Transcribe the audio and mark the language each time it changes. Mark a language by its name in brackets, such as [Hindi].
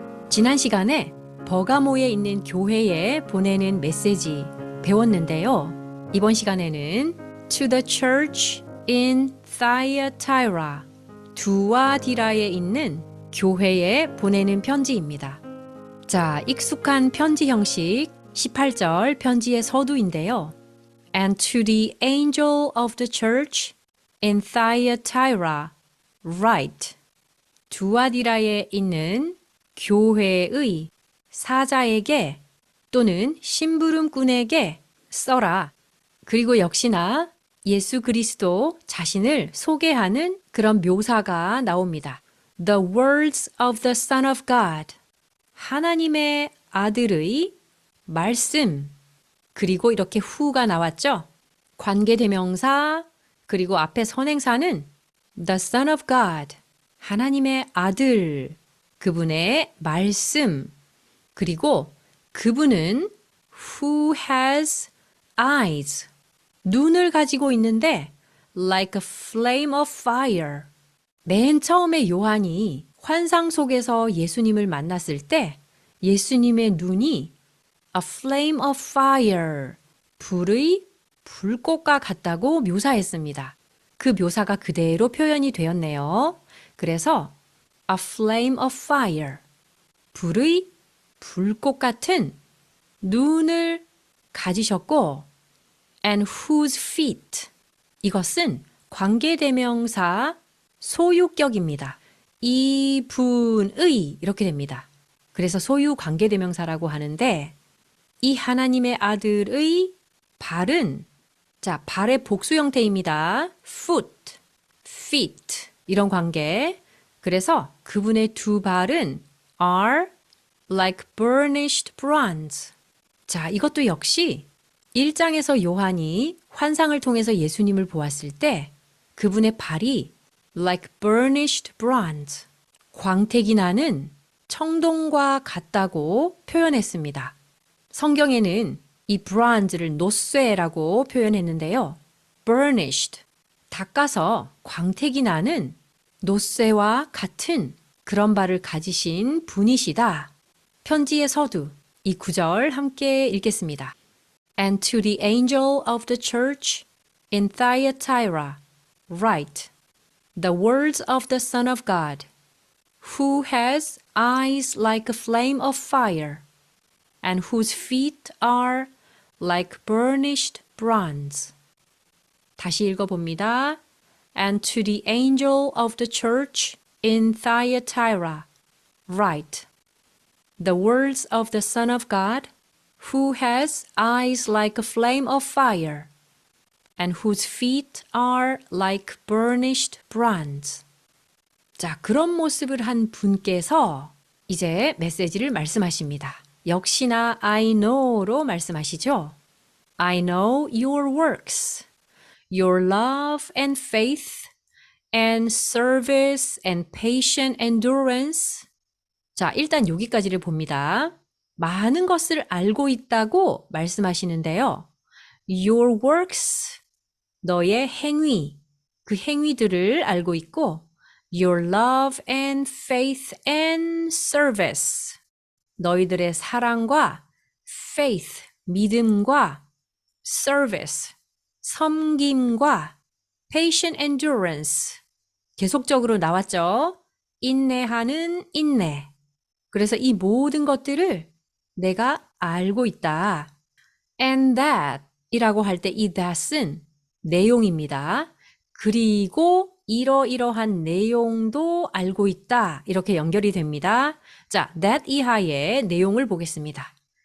[Korean] 지난 시간에 버가모에 있는 교회에 보내는 메시지 배웠는데요. 이번 시간에는 [English] To the Church in Thyatira, [Korean] 두아디라에 있는 교회에 보내는 편지입니다. 자, 익숙한 편지 형식 18절 편지의 서두인데요. [English] And to the angel of the church in Thyatira write. [Korean] 두아디라에 있는 교회의 사자에게 또는 심부름꾼에게 써라. 그리고 역시나 예수 그리스도 자신을 소개하는 그런 묘사가 나옵니다. [English] The words of the Son of God. [Korean] 하나님의 아들의 말씀. 그리고 이렇게 who가 나왔죠. 관계대명사 그리고 앞에 선행사는 [English] the Son of God, [Korean] 하나님의 아들, 그분의 말씀. 그리고 그분은 [English] who has eyes, [Korean] 눈을 가지고 있는데 [English] like a flame of fire. [Korean] 맨 처음에 요한이 환상 속에서 예수님을 만났을 때 예수님의 눈이 [English] A flame of fire, [Korean] 불의 불꽃과 같다고 묘사했습니다. 그 묘사가 그대로 표현이 되었네요. 그래서 [English] A flame of fire, [Korean] 불의 불꽃 같은 눈을 가지셨고 [English] And whose feet, [Korean] 이것은 관계대명사 소유격입니다. 이분의 이렇게 됩니다. 그래서 소유 관계대명사라고 하는데 이 하나님의 아들의 발은, 자, 발의 복수 형태입니다. foot, feet 이런 관계. 그래서 그분의 두 발은 [English] are like burnished bronze. [Korean] 자, 이것도 역시 1장에서 요한이 환상을 통해서 예수님을 보았을 때 그분의 발이 [English] like burnished bronze, [Korean] 광택이 나는 청동과 같다고 표현했습니다. 성경에는 이 bronze를 노쇠라고 표현했는데요. burnished, 닦아서 광택이 나는 노쇠와 같은 그런 발을 가지신 분이시다. 편지의 서두, 이 구절 함께 읽겠습니다. [English] And to the angel of the church in Thyatira write the words of the Son of God, who has eyes like a flame of fire, and whose feet are like burnished bronze. [Korean] 다시 읽어봅니다. [English] And to the angel of the church in Thyatira write the words of the Son of God, who has eyes like a flame of fire, and whose feet are like burnished bronze. [Korean] 자, 그런 모습을 한 분께서 이제 메시지를 말씀하십니다. 역시나 [English] I know [Korean] 로 말씀하시죠. [English] I know your works, your love and faith, and service and patient endurance. [Korean] 자, 일단 여기까지를 봅니다. 많은 것을 알고 있다고 말씀하시는데요. [English] Your works, [Korean] 너의 행위, 그 행위들을 알고 있고 [English] Your love and faith and service, [Korean] 너희들의 사랑과 faith, 믿음과 service, 섬김과 [English] patient endurance, [Korean] 계속적으로 나왔죠. 인내하는 인내. 그래서 이 모든 것들을 내가 알고 있다. [English] And that [Korean] 이라고 할 때 이 that은 내용입니다. 그리고 이러이러한 내용도 알고 있다. 이렇게 연결이 됩니다. 자, that 이하의 내용을 보겠습니다.